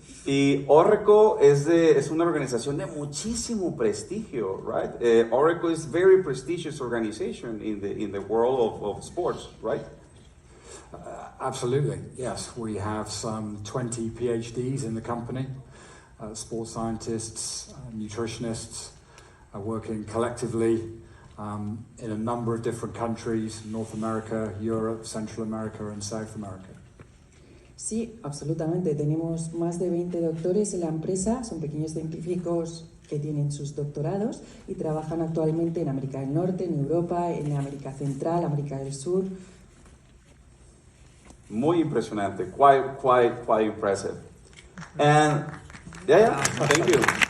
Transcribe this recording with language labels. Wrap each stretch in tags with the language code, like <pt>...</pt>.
<es>Y Orreco es una organización de muchísimo prestigio,</es> <en>right? Orreco is a very prestigious organization in the world of sports, right? Absolutely, yes. We have some 20 PhDs in the company. sports scientists, nutritionists, working collectively in a number of different countries, North America, Europe, Central America and South America.</en> <es>Sí, absolutamente. Tenemos más de 20 doctores en la empresa, son pequeños científicos que tienen sus doctorados y trabajan actualmente en América del Norte, en Europa, en América Central, América del Sur. Muy impresionante,</es> <en>quite impressive. And yeah, thank you.</en>